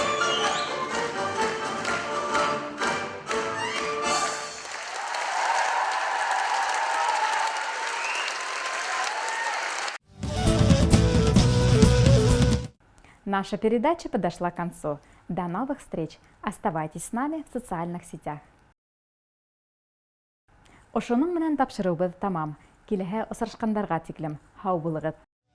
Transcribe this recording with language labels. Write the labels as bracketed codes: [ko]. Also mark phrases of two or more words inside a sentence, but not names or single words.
[ru] Наша передача подошла к концу. До новых встреч! Оставайтесь с нами в социальных сетях. [ba] Ошоның менән тапшырыбыз тамам. Киләһә осрашкандарга тиклем. Һау булыгыз!